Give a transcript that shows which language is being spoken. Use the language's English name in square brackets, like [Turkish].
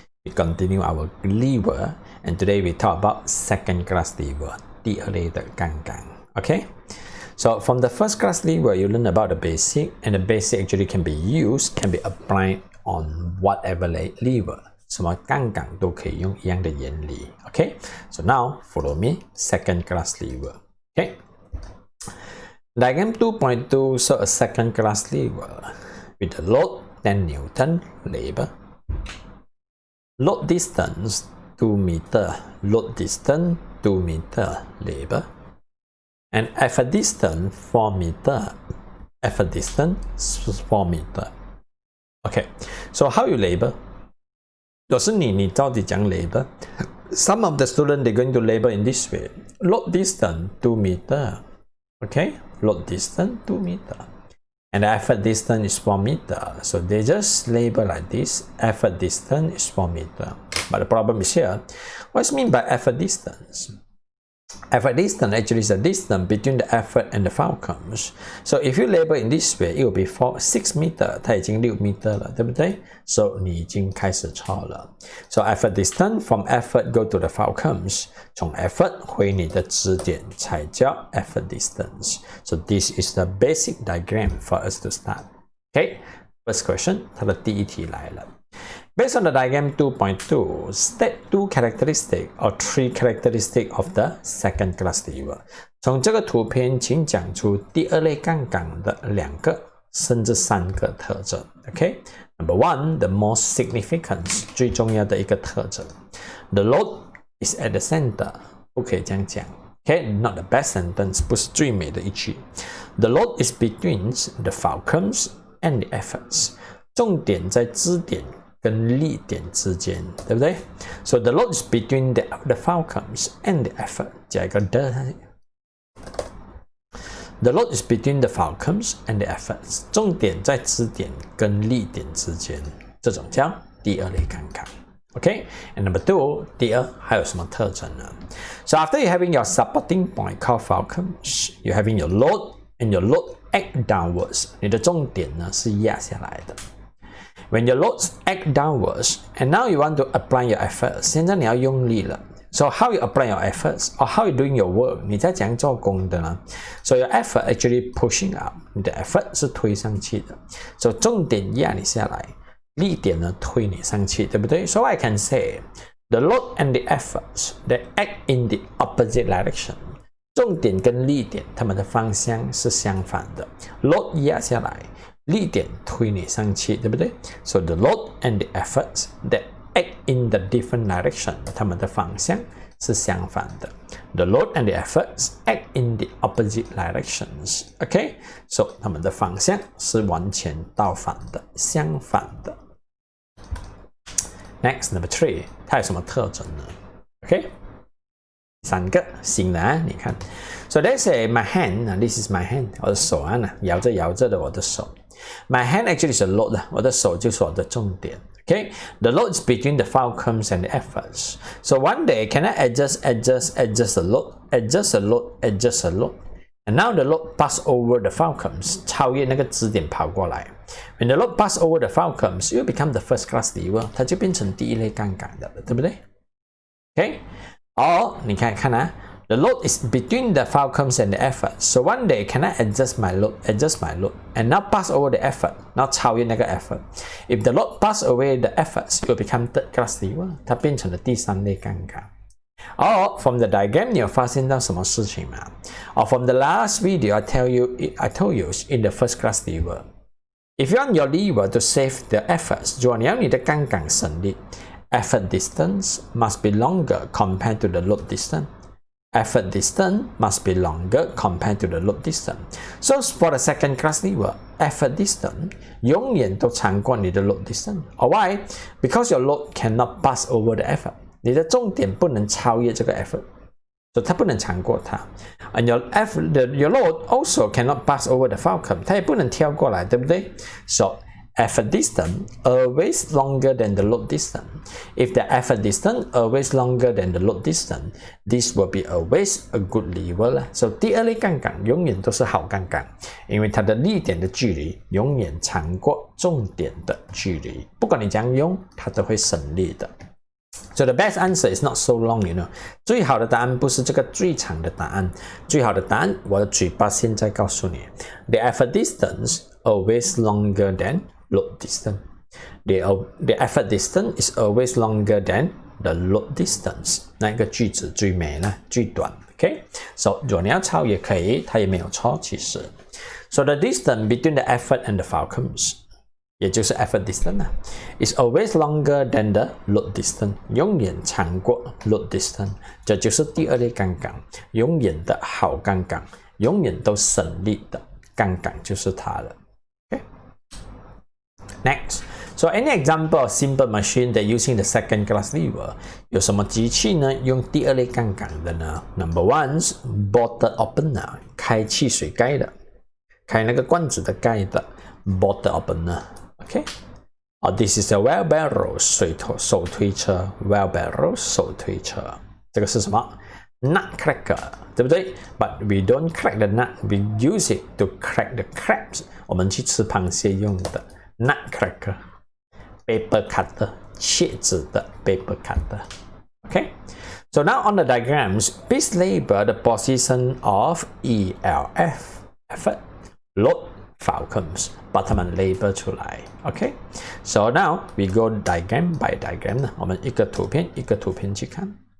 [English] We continue our lever, and today we talk about second class lever, [Chinese] 第二类的杠杆. [English] Okay, so from the first class lever, you learn about the basic, and the basic actually can be used, can be applied on whatever lever. [Chinese] 什么杠杆都可以用一样的原理. [English] Okay, so now follow me. Second class lever. Okay. Diagram 2.2 shows a second class lever with a load 10 Newton, labor. Load distance 2 meter, load distance 2 meter, labor. And effort distance 4 meter, effort distance 4 meter. Okay, so how you labor? 若是你到底讲 labor? Some of the students they're going to labor in this way. Load distance 2 meter. Okay, load distance 2 meter, and the effort distance is 4 meter. So they just label like this. Effort distance is 4 meter. But the problem is here. What's mean by effort distance? Effort distance actually is the distance between the effort and the Fulcrums. So if you label in this way, it will be 6 meter. [Chinese] 它已经6 meter 了，对不对？ So 你已经开始错了。 [English] So effort distance from effort go to the Fulcrums. [Chinese] 从 effort 回你的支点才叫 effort distance. [English] So this is the basic diagram for us to start. Okay, first question. [Chinese] 它的第一题来了。 [English] Based on the diagram 2.2, state 2 characteristics or 3 characteristics of the second class lever. [Chinese] 从这个图片，请讲出第二类杠杆的2个甚至3个特征。 [English] Okay, number 1, the most significant [Chinese] 最重要的一个特征。 [English] The load is at the center. [Chinese] 不可以这样讲。 [English] Okay, not the best sentence. [Chinese] 不是最美的一句。 [English] The load is between the Fulcrums and the efforts. [Chinese] 重点在支点跟力点之间，对不对？ [English] So the load is between the Fulcrums and the effort. [Chinese] 加一个 [English] the load is between the Fulcrums and the efforts. [Chinese] 重点在支点跟力点之间，这种叫第二类杠杆。 [English] Okay, and number 2, [Chinese] 第二还有什么特征呢？ [English] So after you having your supporting point called Fulcrums, you having your load and your load act downwards. [Chinese] 你的重点呢是压下来的。 [English] When your loads act downwards, and now you want to apply your efforts. [Chinese] 现在你要用力了。 [English] So how you apply your efforts, or how you doing your work? [Chinese] 你在怎样做工的呢？ [English] So your effort actually pushing up. [Chinese] 你的 effort 是推上去的。So 重点压你下来，力点呢推你上去，对不对？ [English] So I can say, the load and the efforts they act in the opposite direction. [Chinese] 重点跟力点它们的方向是相反的。 Load 压下来。力点推你上去，对不对？ [English] So the load and the efforts that act in the different direction. [Chinese] 它们的方向是相反的。 [English] The load and the efforts act in the opposite directions. [Chinese] Okay, so 它们的方向是完全倒反的，相反的。 [English] Next, number 3, [Chinese] 它有什么特征呢 ？Okay, 3个新的啊，你看。 [English] So let's say my hand. This is my hand. [Chinese] 我的手啊，摇着的我的手。 [English] My hand actually is a load. [Chinese] 我的手就是我的重点。 [English] Okay, the load is between the Fulcrums and the efforts. So one day, can I adjust the load, adjust the load, and now the load pass over the Fulcrums. [Chinese] 超越那个支点跑过来。 [English] When the load pass over the Fulcrums, you become the first class lever. [Chinese] 它就变成第一类杠杆的了，对不对 ？Okay, 你看看啊。 [English] The load is between the Fulcrums and the effort. So one day, can I adjust my load, and now pass over the effort, now [Chinese] 超越那个 [English] effort. If the load pass away the efforts, it will become third class lever. [Chinese] 它变成了第3类杠杆。 [English] From the diagram, [Chinese] 你有发现到什么事情吗？ [English] From the last video, I told you in the first class lever. If you want your lever to save the efforts, [Chinese] 如果你要你的杠杆省力 [English] effort distance must be longer compared to the load distance. Effort distance must be longer compared to the load distance. So for the second class lever, effort distance [Chinese] 永远都长过你的 [English] load distance. Why? Because your load cannot pass over the effort. [Chinese] 你的重点不能超越这个 effort. So 它不能长过它。 [English] And your load also cannot pass over the Fulcrum. [Chinese] 它也不能跳过来，对不对？ [English] So effort distance always longer than the load distance. If the effort distance always longer than the load distance, this will be always a good lever. [Chinese] So 第二类杠杆永远都是好杠杆，因为它的力点的距离永远长过重点的距离，不管你怎样用，它都会省力的。 [English] So the best answer is not so long, you know. [Chinese] 最好的答案不是这个最长的答案，最好的答案我的嘴巴现在告诉你 ： [English] the effort distance always longer than load distance. The effort distance is always longer than the load distance. [Chinese] 那个句子最美呢？最短 ，OK？ So 如果你要抄也可以，它也没有错其实。 [English] So the distance between the effort and the Fulcrums. [Chinese] 也就是 [English] effort distance is always longer than the load distance， [Chinese] 永远长过 load distance， 这就是第二类杠杆，永远的好杠杆，永远都省力的杠杆就是它了。Okay? [English] Next, so any example of simple machine that using the second class lever， [Chinese] 有什么机器呢？用第二类杠杆的呢 ？ [English] Number one, bottle opener， [Chinese] 开汽水盖的，开那个罐子的盖的 bottle opener。Okay. [English] This is a wheelbarrow 手推车 wheelbarrow 手推车， [Chinese] 这个是什么 [English] ？Nutcracker 对不对 ？But we don't crack the nut, we use it to crack the crabs。 [Chinese] 我们去吃螃蟹用的 Nutcracker。 [English] Paper cutter 切纸的 paper cutter。 Okay. So now on the diagrams, please label the position of ELF effort, load, Fulcrums， [Chinese] 把它们 label 出来 [English] ，OK？ So now we go diagram by diagram 呢， [Chinese] 我们一个图片一个图片去看。